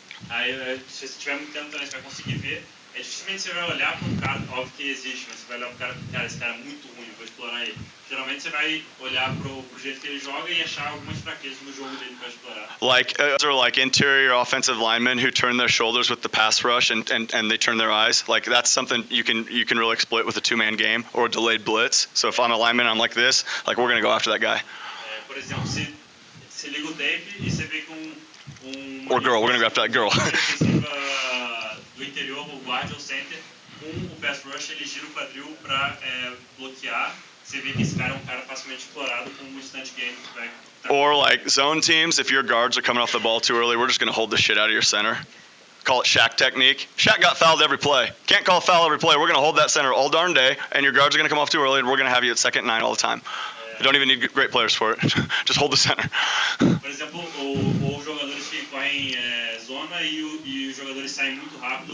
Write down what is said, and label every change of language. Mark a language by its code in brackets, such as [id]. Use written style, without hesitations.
[pt] Aí, se você tiver muito tempo também, você vai conseguir ver. Dificilmente você vai olhar para um cara, óbvio que existe, mas você vai olhar para um cara, esse cara é muito ruim, vou explorar ele. Geralmente você vai olhar pro jeito que ele joga e achar algumas fraquezas no jogo dele para explorar. [en] Like interior offensive linemen who turn their shoulders with the pass rush and they turn their eyes. Like that's something you can really exploit with a two-man game or a delayed blitz. So if I'm a lineman, I'm like this, like we're gonna go after that guy. [pt] Por exemplo, se liga o tape e você vê com [en] or girl, we're gonna go after that girl. [pt] Do interior, o guard ou center, com o pass rush ele gira o quadril para bloquear. Você vê que esse cara é um cara facilmente explorado com um instant game. [en] Or like zone teams, if your guards are coming off the ball too early, we're just gonna hold the shit out of your center. Call it Shaq technique. Shaq got fouled every play. Can't call a foul every play. We're gonna hold that center all darn day, and your guards are gonna come off too early, and we're gonna have you at 2nd and 9 all the time. You don't even need great players for it. Just hold the center. [pt] Por exemplo, os jogadores que correm zona e os jogadores saem muito rápido.